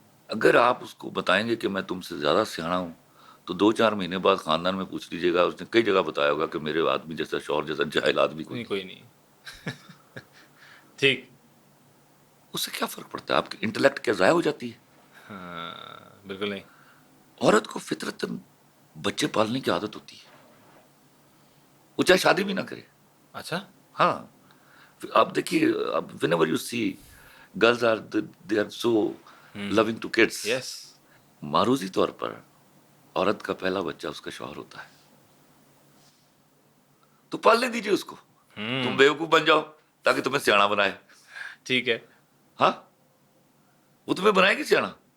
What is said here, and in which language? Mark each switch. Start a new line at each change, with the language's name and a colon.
Urdu: اگر آپ اس کو بتائیں گے کہ میں تم سے زیادہ سیاح ہوں، تو 2 4 مہینے بعد خاندان میں پوچھ لیجیے گا، اس نے کئی جگہ بتایا ہوگا کہ میرے آدمی جیسا شوہر جیسا جاہل آدمی کوئی نہیں نہیں. کوئی نہیں. ٹھیک. اس سے کیا فرق پڑتا ہے؟ آپ کی انٹلیکٹ کیا ضائع ہو جاتی ہے؟ ہاں بالکل نہیں. عورت کو فطرتاً بچے پالنے کی عادت ہوتی ہے، وہ چاہے شادی بھی نہ کرے. اچھا. ہاں، آپ دیکھیے، اب
English: whenever you see girls are they are so loving to kids. Yes.
Urdu: معروضی طور پر عورت کا پہلا بچہ اس کا شوہر ہوتا ہے، تو پالنے دیجیے اس کو. تم بیوقوف بن جاؤ تاکہ تمہیں سیاح بنائے. ٹھیک ہے. ہاں، وہ تمہیں بنائے گی سیاح.